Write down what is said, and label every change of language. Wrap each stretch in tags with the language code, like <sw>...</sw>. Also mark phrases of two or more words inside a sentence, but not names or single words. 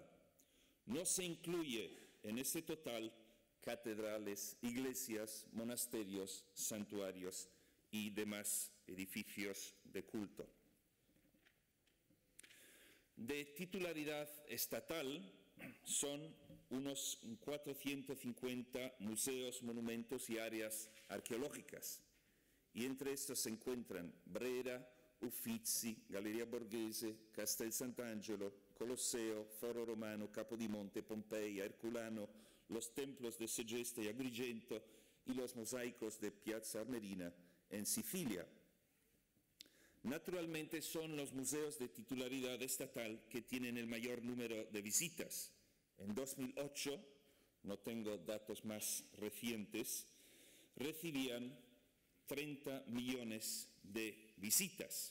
<es>No se incluye en este total catedrales, iglesias, monasterios, santuarios y demás edificios de culto. De titularidad estatal son unos 450 museos, monumentos y áreas arqueológicas, y entre estos se encuentran Brera, Uffizi, Galleria Borghese, Castel Sant'Angelo, Colosseo, Foro Romano, Capodimonte, Pompeya, Herculano, los templos de Segesta y Agrigento y los mosaicos de Piazza Armerina en Sicilia. Naturalmente son los museos de titularidad estatal que tienen el mayor número de visitas. En 2008, no tengo datos más recientes, recibían 30 millones de visitas.</es>